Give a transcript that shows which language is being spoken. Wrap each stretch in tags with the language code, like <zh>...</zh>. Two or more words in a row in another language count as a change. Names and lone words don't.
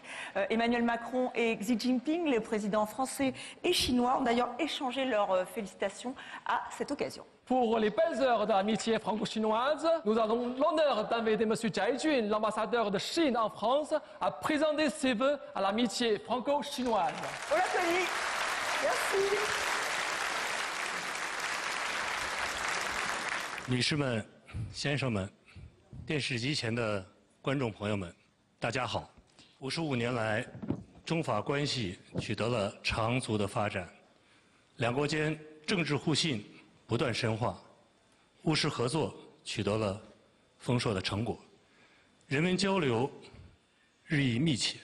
<fr>Emmanuel Macron et Xi Jinping, les présidents français et chinois, ont d'ailleurs échangé leurs félicitations à cette occasion. Pour les belles heures de l'amitié franco-chinoise, nous avons l'honneur d'inviter M. Zhai Jun, l'ambassadeur de Chine en France, à présenter ses vœux à l'amitié franco-chinoise. On l'applaudit. Merci.</fr> <zh>女士们、先生们、电视机前的观众朋友们，大家好。55年来，中法关系取得了长足的发展，两国间政治互信不断深化，务实合作取得了丰硕的成果，人民交流日益密切。</zh>